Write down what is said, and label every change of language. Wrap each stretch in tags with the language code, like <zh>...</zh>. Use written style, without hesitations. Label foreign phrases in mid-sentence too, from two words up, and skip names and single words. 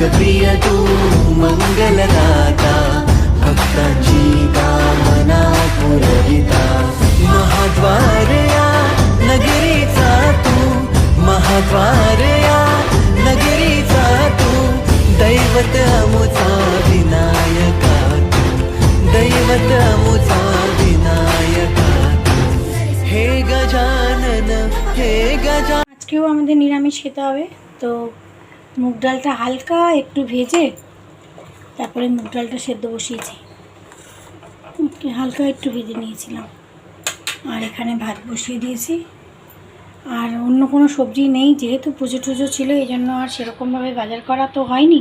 <mr>प्रिय तू, मंगलदाता, भक्तांची कामना पुरविता, महाद्वार या नगरीचा तू, महाद्वार या नगरीचा तू, दैवत अमुचा विनायका तू, दैवत अमुचा विनायका तू, हे गजानन हे गजानन।</mr> <bn>আজকেও আমাদের নিরামিষ খেতে হবে, তো মুগ ডালটা হালকা একটু ভেজে তারপরে মুগ ডালটা সেদ্ধ বসিয়েছি, হালকা একটু ভেজে নিয়েছিলাম। আর এখানে ভাত বসিয়ে দিয়েছি। আর অন্য কোনো সবজি নেই, যেহেতু পুজো টুজো ছিল এই জন্য আর সেরকমভাবে বাজার করা তো হয়নি।</bn>